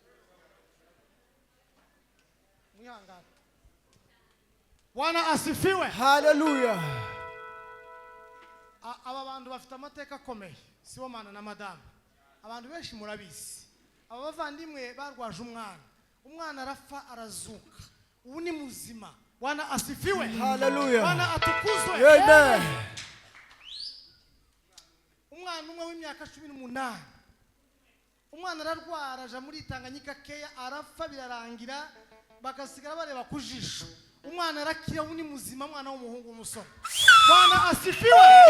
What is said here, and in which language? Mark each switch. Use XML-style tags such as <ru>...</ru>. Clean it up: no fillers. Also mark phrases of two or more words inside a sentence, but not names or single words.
<sw>Mwihangane. Bwana asifiwe. Hallelujah.</sw> <rw>Aba bantu bafite amateka akomeye. Sibomana na madamu. Abantu benshi murabizi. Aba bavandimwe barwaje umwana arapfa arazuka. Ubu ni muzima.</rw> <sw>Bwana asifiwe. Hallelujah. Bwana atukuzwe. Amen.</sw> <rw>Umwana umwe w'imyaka 18. Umwana ararwara aja muri Tanganyika keya arapfa birarangira bagasigara bareba kujisho. Umwana arakira ubu ni muzima, mwana w'umuhungu w'umusore.</rw> <sw>Bwana asifiwe.</sw>